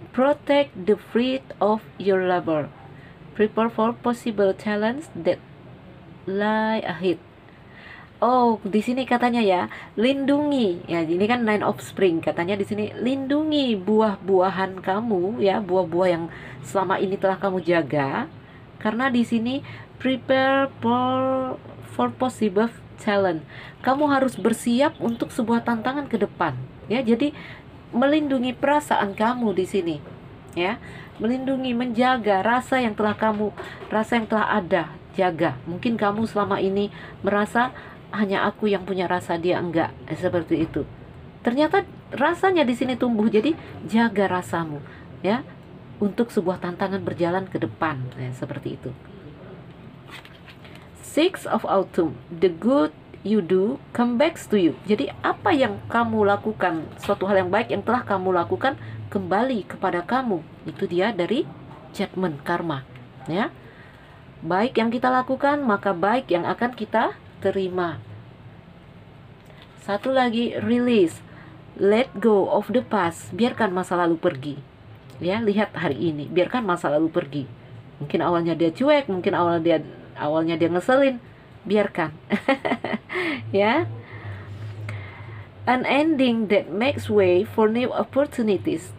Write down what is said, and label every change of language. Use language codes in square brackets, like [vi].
[en] Protect the fruit of your labor. Prepare for possible challenges that lie ahead. [id] Oh, di sini katanya ya, lindungi. Ya, ini kan Nine of Spring. Katanya di sini lindungi buah-buahan kamu ya, buah-buah yang selama ini telah kamu jaga. Karena di sini [en] prepare for possible challenge. [id] Kamu harus bersiap untuk sebuah tantangan ke depan. Ya, jadi melindungi perasaan kamu di sini. Ya, melindungi, menjaga rasa yang telah ada, jaga. Mungkin kamu selama ini merasa hanya aku yang punya rasa, dia enggak, seperti itu. Ternyata rasanya di sini tumbuh, jadi jaga rasamu ya, untuk sebuah tantangan berjalan ke depan ya, seperti itu. [en] Six of Autumn. The good you do come back to you. [id] Jadi apa yang kamu lakukan, suatu hal yang baik yang telah kamu lakukan kembali kepada kamu. Itu dia dari Judgment, karma ya. Baik yang kita lakukan, maka baik yang akan kita terima. Satu lagi, [en] release. Let go of the past. [id] Biarkan masa lalu pergi. Ya, lihat hari ini, biarkan masa lalu pergi. Mungkin awalnya dia cuek, mungkin awalnya dia ngeselin. Biarkan. Ya. [en] An ending that makes way for new opportunities.